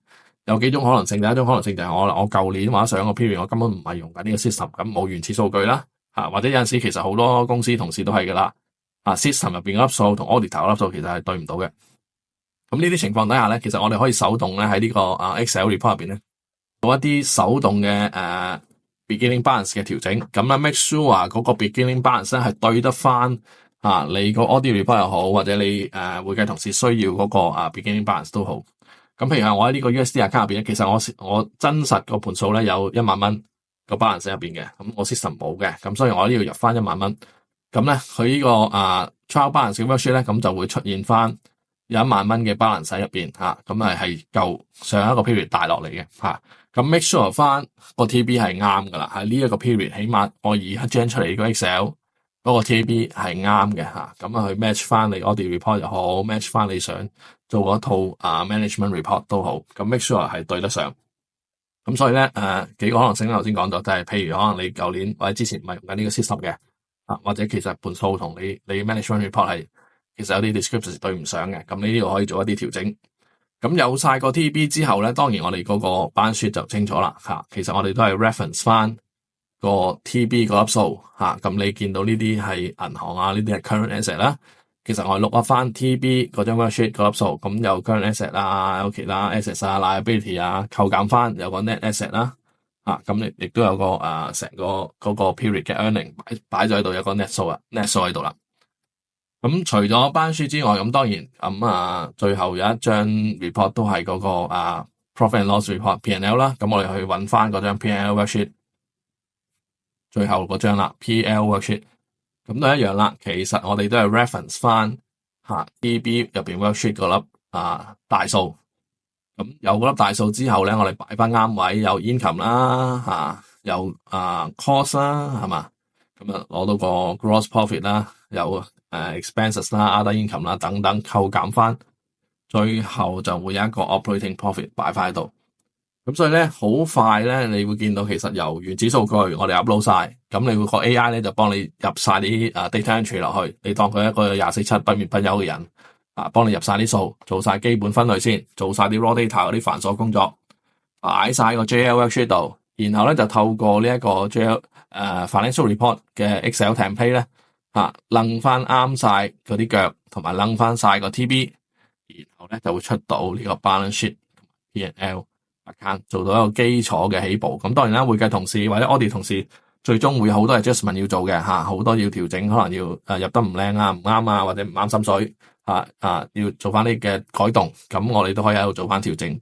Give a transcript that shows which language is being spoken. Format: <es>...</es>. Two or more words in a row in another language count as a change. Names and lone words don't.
<yue>有幾種可能性，第一種可能性就係我舊年或者上個 period 我根本唔係用緊呢個 system， 咁冇原始數據啦，或者有陣時其實好多公司同事都係噶啦，system 入邊嗰粒數同 auditor 嗰粒數其實係對唔到嘅。咁呢啲情況底下咧，其實我哋可以手動咧喺呢個</yue> <en>Excel report</en> <yue>入邊咧做一啲手動嘅</yue> <en>beginning balance</en> <yue>嘅調整，咁咧</yue> <en>make sure</en> <yue>嗰個</yue> <en>beginning balance</en> <yue>咧係對得翻你個</yue> <en>audit report</en> <yue>又好，或者你會計同事需要嗰個</yue> <en>beginning balance</en> <yue>都好。咁譬如我喺呢個</yue> <en>USD account</en> <yue>入邊咧，其實我真實個盤數咧有1萬蚊個 balance 入邊嘅，咁我 system 冇嘅，咁所以我呢度入翻1萬蚊。咁咧佢呢個</yue> <en>trial balance</en> <yue>嘅 worksheet 咧，咁就會出現翻有1萬蚊嘅 balance 喺入邊咁係夠上一個 period 帶落嚟嘅咁</yue> <en>make sure</en> <yue>翻個 TB 係啱噶啦，喺呢一個 period 起碼我而家 generate 出嚟個 Excel 嗰個 TB 係啱嘅咁去 match 翻你</yue> <en>audit report</en> <yue>又好 match 翻你想做嗰套</yue> <en>management report</en> <yue>都好，咁</yue> <en>make sure</en> <yue>係對得上。咁所以咧幾個可能性頭先講咗，就係譬如可能你舊年或者之前唔係用緊呢個 system 嘅或者其實盤數同你</yue> <en>management report</en> <yue>係其實有啲 description 對唔上嘅，咁你呢度可以做一啲調整。咁有晒個 TB 之後咧，當然我哋嗰個</yue> <en>balance sheet</en> <yue>就清楚啦其實我哋都係 reference 翻個 TB 嗰粒數咁你見到呢啲係銀行呢啲係</yue> <en>current asset</en> <yue>啦。其實我哋</yue> <en>look up</en> <yue>翻 TB 嗰張 worksheet 嗰粒數，咁有</yue> <en>current asset</en> <yue>有其他</yue> <en>assets liability</en> <yue>扣減翻有個</yue> <en>net asset</en> <yue>啦咁亦都有個成個嗰個 period 嘅 earning 擺咗喺度，有個 net 數喺度啦。咁除咗班書之外，咁當然最後有一張 report 都係嗰個</yue> <en>profit and loss report P&L</en> <yue>啦。咁我哋去揾翻嗰張</yue> <en>P&L worksheet，</en> <yue>最後嗰張啦</yue> <en>P&L worksheet，</en> <yue>咁都一樣啦。其實我哋都係 reference 翻TB 入邊 worksheet 嗰粒大數。咁有嗰粒大數之後咧，我哋擺翻啱位，有 income 啦有cost 啦，係嘛？咁攞到個</yue> <en>gross profit</en> <yue>啦，有expenses 啦</yue> <en>other income</en> <yue>啦等等扣減翻，最後就會有一個</yue> <en>operating profit</en> <yue>擺翻喺度。咁所以咧好快咧，你會見到其實由原始數據我哋 upload 晒，咁你會個 AI 咧就幫你入晒啲</yue> <en>data entry</en> <yue>落去，你當佢一個24/7不眠不休嘅人幫你入晒啲數，做晒基本分類先，做晒啲</yue> <en>raw data</en> <yue>嗰啲繁瑣工作，擺晒個</yue> <en>JL worksheet</en> <yue>度，然後咧就透過呢一個</yue> <en>JL financial report</en> <yue>嘅</yue> <en>Excel template</en> <yue>咧掕翻啱晒嗰啲腳，同埋掕翻晒個 TB， 然後咧就會出到呢個</yue> <en>balance sheet P&L account，</en> <yue>做到一個基礎嘅起步。咁當然啦，會計同事或者 audit 同事最終會有好多 adjustment 要做嘅好多要調整，可能要入得唔靚唔啱或者唔啱心水要做翻啲嘅改動，咁我哋都可以喺度做翻調整。</yue>